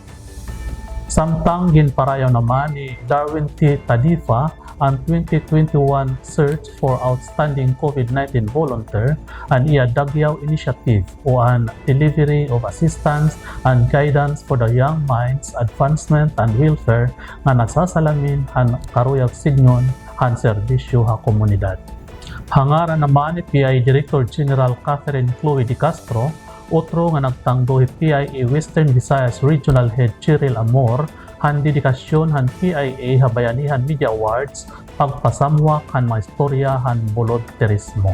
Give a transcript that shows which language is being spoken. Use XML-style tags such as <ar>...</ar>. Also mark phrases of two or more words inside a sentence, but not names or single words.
<war>Samtang ginparayaw naman ni Darwin T. Tadifa ang 2021 Search for Outstanding COVID-19 Volunteer and Iadagyaw Initiative o ang Delivery of Assistance and Guidance for the Young Minds, Advancement and Welfare nga nagsasalamin ang karuyag signon ang serbisyo ha komunidad. Hangaran naman ni PI Director General Catherine Chloe De Castro, otro nga nagtangdo PIA Western Visayas Regional Head Cheryl Amor han dedikasyon han PIA Habayanihan Media Awards pagpasamwak han mga istorya han volunteerismo.</war>